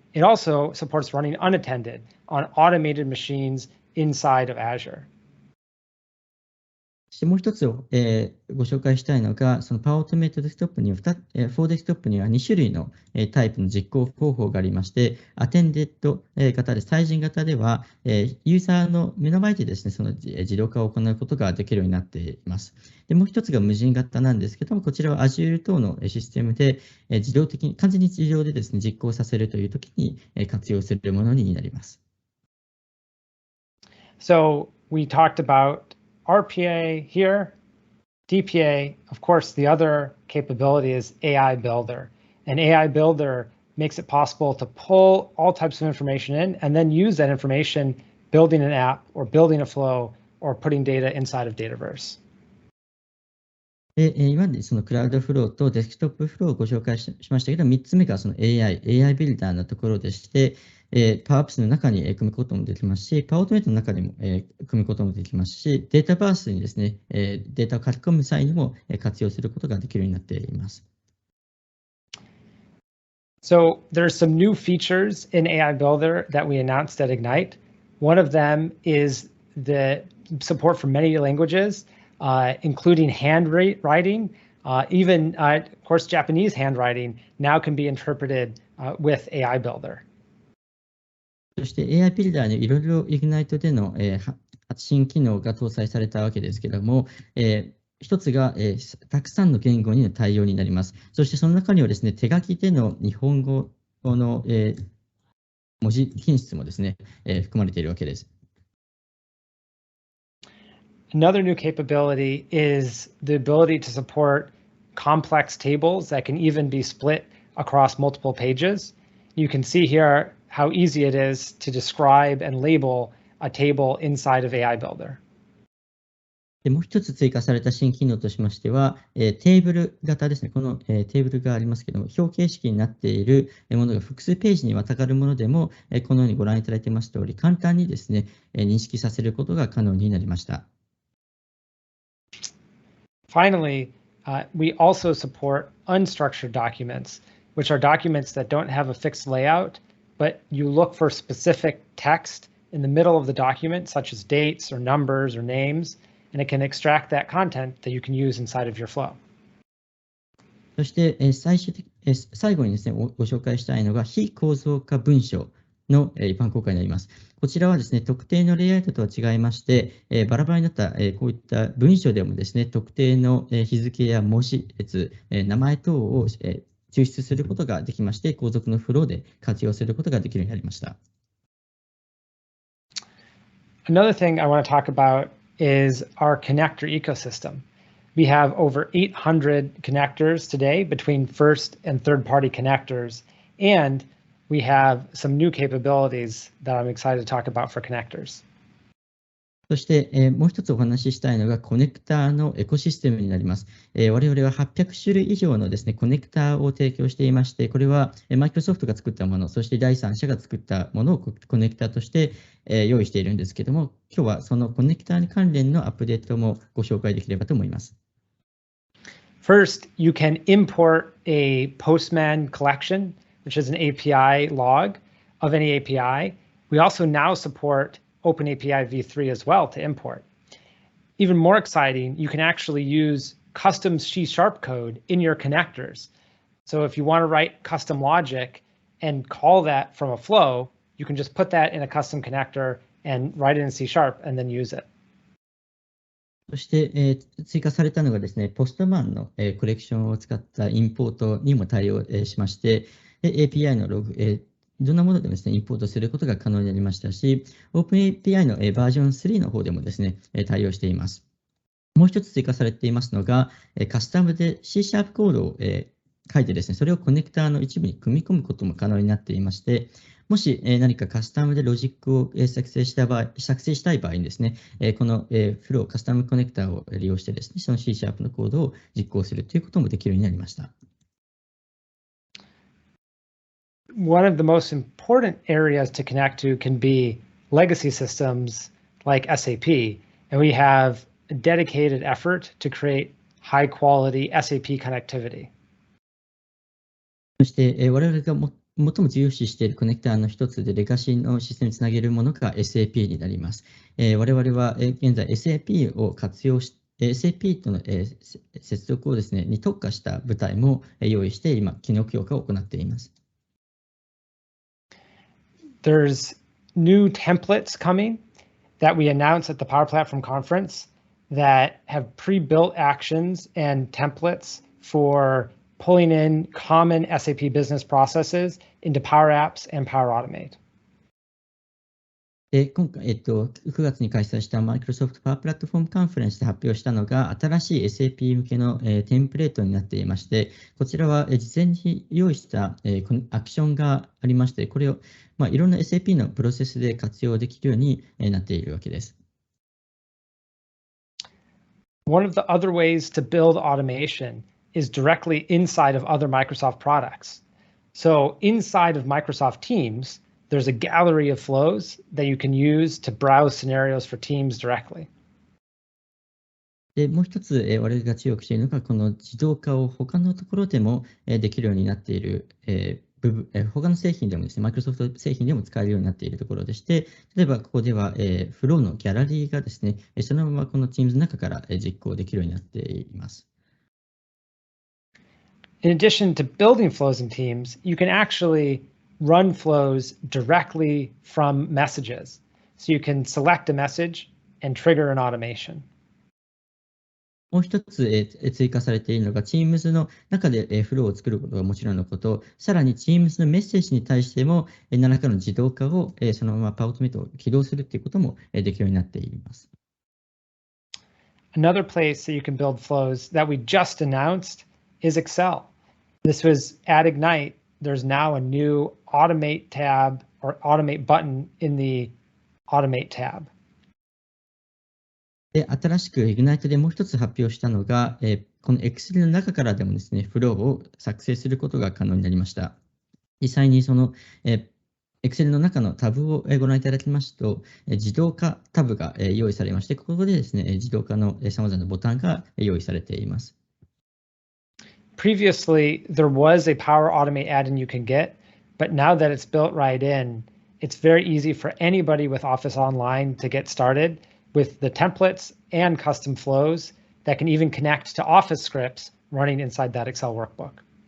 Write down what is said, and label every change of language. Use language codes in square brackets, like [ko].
[en] It also supports running unattended on automated machines inside of Azure. [ja] そしてもう一つを、ご紹介したいのが、そのパワーオートメイトデスクトップには4デスクトップには2種類のタイプの実行方法がありまして、アテンデッド型です。対人型では、ユーザーの目の前でですね、その自動化を行うことができるようになっています。でもう一つが無人型なんですけども、こちらは Azure 等のシステムで自動的に、完全に自動でですね、実行させるというときに活用するものになります。 [en] So, we talked about RPA here, DPA, of course, the other capability is AI Builder. And AI Builder makes it possible to pull all types of information in and then use that information building an app or building a flow or putting data inside of Dataverse. [ja] で、今までそのクラウドフローとデスクトップフローをご紹介しましたけど、3つ目がその AI ビルダーのところでして、パワーアップスの中に組むこともできますし、パワーオートメイトの中にも組むこともできますし、データバースにですね、データを書き込む際にも活用することができるようになっています。 [en] So there's some new features in AI Builder that we announced at Ignite. One of them is the support for many languages, including handwriting. Even, of course, Japanese handwriting now can be interpreted with AI Builder. [ja] そして AI ビルダーにいろいろ Ignite での新機能が搭載されたわけですけれども、一つが、たくさんの言語にの対応になります。そしてその中にはですね、手書きでの日本語の、文字品質もですね、含まれているわけです。 [en] Another new capability is the ability to support complex tables that can even be split across multiple pages. You can see here how easy it is to describe and label a table inside of AI Builder. [ja] でもう一つ追加された新機能としましては、テーブル型ですね。この、テーブルがありますけども、表形式になっているものが複数ページにまたがるものでも、このようにご覧いただいています通り、簡単にですね、認識させることが可能になりました。 [en] Finally, we also support unstructured documents, which are documents that don't have a fixed layout, but you look for specific text in the middle of the document, such as dates or numbers or names, and it can extract that content that you can use inside of your flow. [ja] そして、最後にですね、ご紹介したいのが非構造化文章の一般公開になります。こちらはですね、特定のレイアウトとは違いまして、バラバラになった、こういった文章でもですね、特定の日付や文字列、名前等を抽出することができまして、後続のフローで活用することができるようになりました。 [en] Another thing I want to talk about is our connector ecosystem. We have over 800 connectors today between first and third-party connectors, and we have some new capabilities that I'm excited to talk about for connectors. [ja] そして、もう一つお話ししたいのがコネクターのエコシステムになります。我々は800種類以上のですね、コネクターを提供していまして、これはマイクロソフトが作ったもの、そして第三者が作ったものをコネクターとして、用意しているんですけども、今日はそのコネクターに関連のアップデートもご紹介できればと思います。 [en] First, you can import a Postman collection, which is an API log of any API. We also now support OpenAPI v3 as well to import. Even more exciting, you can actually use custom C# code in your connectors. So if you want to write custom logic and call that from a flow, you can just put that in a custom connector and write it in C# and then use it. [ja] そして、追加されたのがですね、ポストマンの、コレクションを使ったインポートにも対応、しまして、API のログ、どんなものでもですね、インポートすることが可能になりましたし、OpenAPI のバージョン3の方でもですね、対応しています。もう一つ追加されていますのが、カスタムで C# コードを書いてですね、それをコネクターの一部に組み込むことも可能になっていまして、もし何かカスタムでロジックを作成したい場合にですね、このフロー、カスタムコネクターを利用してですね、その C# のコードを実行するということもできるようになりました。 [en] One of the most important areas to connect to can be legacy systems like SAP, and we have a dedicated effort to create high quality SAP connectivity. [ja] そして、我々が最も重視しているコネクターの一つでレガシーのシステムにつなげるものが SAP になります。我々は現在 SAP を活用し、SAP との接続をですね、に特化した部隊も用意して今、機能強化を行っています。 [en] There's new templates coming that we announced at the Power Platform Conference that have pre-built actions and templates for pulling in common SAP business processes into Power Apps and Power Automate. [ja] 今回、9月に開催したマイクロソフトパワープラットフォームカンファレンスで発表したのが新しい SAP 向けのテンプレートになっていまして、こちらは事前に用意したアクションがありまして、これをいろんな SAP のプロセスで活用できるようになっているわけです。 [en] One of the other ways to build automation is directly inside of other Microsoft products. So inside of Microsoft Teams, there's a gallery of flows that you can use to browse scenarios for Teams directly. [ja] で、もう一つ、我々が注力しているのが、この自動化を他のところでもできるようになっている部分、他の製品でもですね、Microsoft 製品でも使えるようになっているところでして、例えばここでは、フローのギャラリーがですね、そのままこの Teams の中から実行できるようになっています。 [en] In addition to building flows in Teams, you can actually run flows directly from messages. So you can select a message and trigger an automation. [ja] もう一つ追加されているのが、Teams の中でフローを作ることがもちろんのこと、さらに Teams のメッセージに対しても何らかの自動化をそのままパワーオートメイトを起動するということもできるようになっています。 [en] Another place that you can build flows that we just announced is Excel. This was at Ignite. There's now a new Automate tab or Automate button in the Automate tab. [ja] で、新しく Ignite でもう一つ発表したのが、この Excel の中からでもですね、フローを作成することが可能になりました。実際にその、Excel の中のタブをご覧いただきますと、自動化タブが用意されまして、ここでですね、自動化の様々なボタンが用意されています。 [en] Previously, there was a Power Automate add-in you can get, but now that it's built right in, it's very easy for anybody with Office Online to get started with the templates and custom flows that can even connect to Office scripts running inside that Excel workbook.